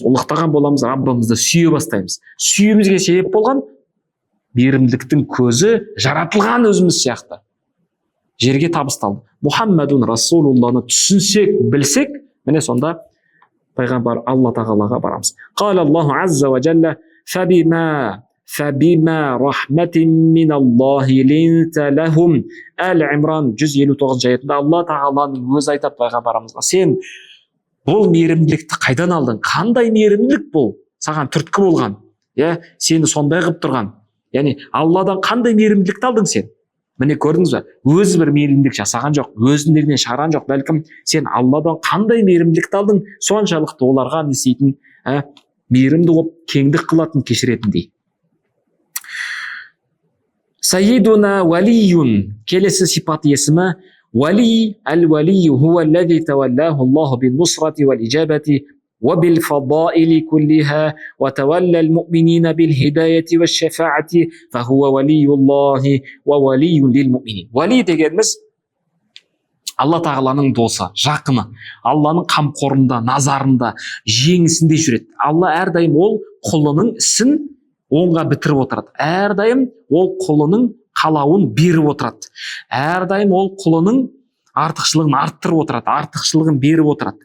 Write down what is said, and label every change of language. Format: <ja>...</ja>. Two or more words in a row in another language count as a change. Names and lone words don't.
<kk>Ұлықтаған боламыз, Раббымызды сүйе бастаймыз. Сүйімізге себеп болған мейірімділіктің көзі жаратылған өзіміз сияқты. жерге табысталды. Мұхаммадун Расулулланы түсінсек, білсек, міне сонда пайғамбар Алла тағалаға барамыз.</kk> <ar>قال الله عز وجل فبما رحمة من الله لنت لهم.</ar> <kk>Әл-Имран 159 аятында Алла тағаланың өзі айтады пайғамбарымызға: сен бұл мейірімділікті қайдан алдың? Қандай мейірімділік бұл? Саған түрткі болған, сені сондай қылып тұрған. Яғни Алладан қандай мейірімділікті алдың сен? Міне көрдіңіз бе? Өзі бір мейірімділік жасаған жоқ, өзіндігінен шығарған жоқ. Бәлкім сен Алладан қандай мейірімділікті алдың? Соншалықты оларға не істейтін, мейірімді болып, кеңдік қылатын, кешіретіндей.</kk> <ar>سيدنا ولي.</ar> <kk>Келесі сипат есімі вали.</kk> <ar>الولي هو الذي تولاه الله بالنصرة والإجابة وبالفضائل كلها وتولى المؤمنين بالهداية والشفاعة فهو ولي الله وولي للمؤمنين.</ar> <kk>Вали дегеніміз Алла тағаланың досы, жақыны, Алланың қамқорында, назарында, жеңісінде жүреді. Алла әрдайым ол құлының ісін оңға бітіріп отырады. Әрдайым ол құлының қалауын беріп отырады. Әрдайым ол құлының артықшылығын арттырып отырады, артықшылығын беріп отырады.</kk>